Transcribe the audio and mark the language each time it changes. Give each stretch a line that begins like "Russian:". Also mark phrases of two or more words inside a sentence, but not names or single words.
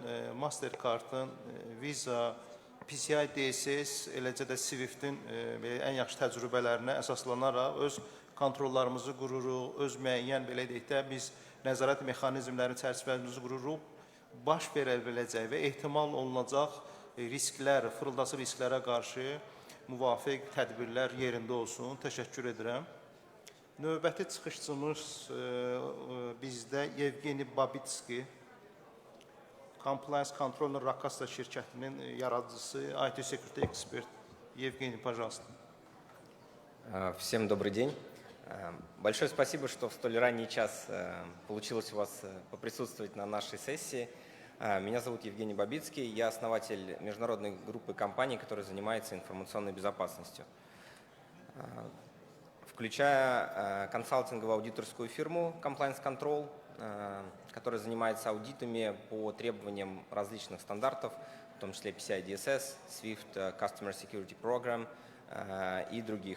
Azerbaijani: Mastercard-ın, Visa, PCI DSS, eləcə də Swift-in ən yaxşı təcrübələrinə əsaslanaraq öz kontrollarımızı qururuq, öz müəyyən belə deyək də biz nəzarət mexanizmləri çərçivəmizi qururuq, baş verə biləcək və ehtimal olunacaq risklər, fırıldası risklərə qarşı müvafiq tədbirlər yerində olsun. Təşəkkür edirəm. Növbəti çıxışçımız bizdə Yevgeni Babitski, Compliance Controller Rakasta şirkətinin yaradıcısı,
English: IT Security Expert.
Russian: Yevgeni, пожалуйста. Всем добрый день. Большое спасибо, что в столь ранний час получилось у вас поприсутствовать на нашей сессии. Меня зовут Евгений Бабицкий, я основатель международной группы компаний, которая занимается информационной безопасностью, включая консалтинговую аудиторскую фирму Compliance Control, которая занимается аудитами по требованиям различных стандартов, в том числе PCI DSS, Swift, Customer Security Program и других.